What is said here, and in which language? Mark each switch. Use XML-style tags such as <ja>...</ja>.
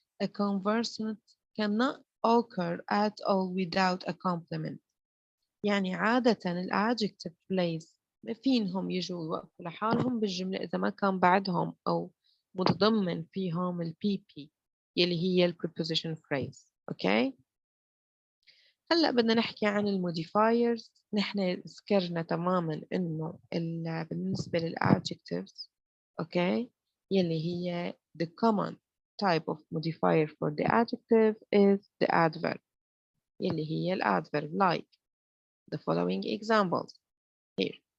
<en>A conversant cannot occur at all without a complement.</en> <ar>يعني عادة الadjective place ما فينهم يجوا يوقفوا لحالهم بالجملة إذا ما كان بعدهم أو متضمن فيهم ال PP يلي هي ال preposition phrase. أوكي. هلا بدنا نحكي عن الموديفايرز. نحن ذكرنا تماما إنه بالنسبة للadjectives أوكي يلي هي</ar> <en>the common type of modifier for the adjective is the adverb</en> <ar>يلي هي الadverb</ar> <en>like the following examples here.</en>